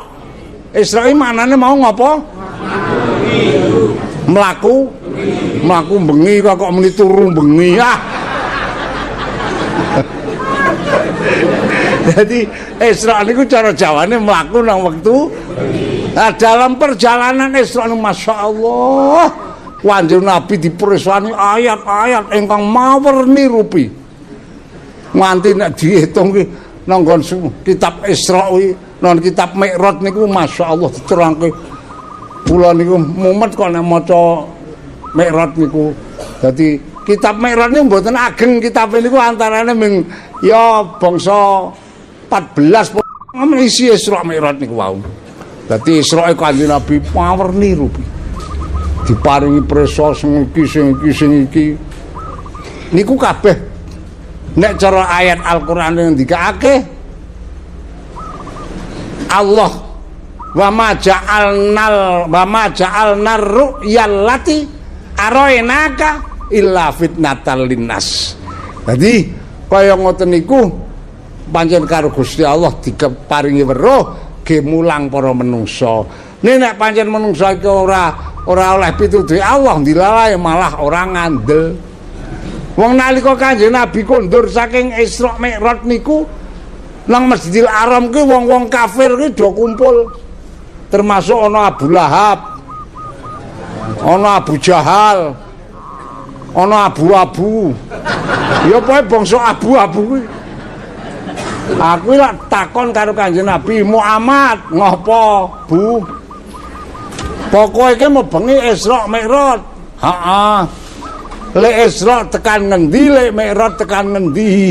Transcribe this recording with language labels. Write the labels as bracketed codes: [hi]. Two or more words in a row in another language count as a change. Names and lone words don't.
[jv] Isra iki maknane mau ngapa? Mlaku. Mlaku bengi kok muni turu bengi. Jadi Isra niku cara Jawane mlaku nang wektu. [id] Nah, dalam perjalanan [jv] Isra niku masyaallah Kanjeng Nabi dipresani ayat-ayat ingkang mawerni rupi. Nganti nek diitung ki nang kitab Isra kuwi, nang kitab Mi'raj niku masyaallah diterangke. Kula niku mumet kok nek maca Mi'raj niku. Dadi kitab Mi'raj niku mboten ageng, kitab niku antarane ming ya bangsa 14 isi Isra Mi'raj niku wau. Dadi Isra Kanjeng Nabi mawerni rupi. Diparingi prisa sing iki. Niku kabeh nek cara ayat Al-Qur'an ngendikake Allah [ar] وما جعلنا الرؤيا التي أريناك إلا فتنة للناس. [jv] Dadi kaya ngoten niku pancen karo Gusti Allah diparingi weruh ge mulang para menungsa. Nek pancen menungsa iki ora oleh pituduhe Allah dilalai malah ora ngandel. Wong nalika Kanjeng Nabi kondur saking Isra Mi'raj niku nang Masjidil Haram ki wong-wong kafir ki do kumpul. Termasuk ana Abu Lahab, ana Abu Jahal, ana Abu-abu. Ya pokoke bangsa abu-abu kuwi. Aku lak takon karo Kanjeng Nabi, Muhammad, ngopo, Bu? Pokoke iki mau bengi Isra Mi'raj. Heeh. Lek Isra tekan ngendi, lek Mi'raj tekan ngendi?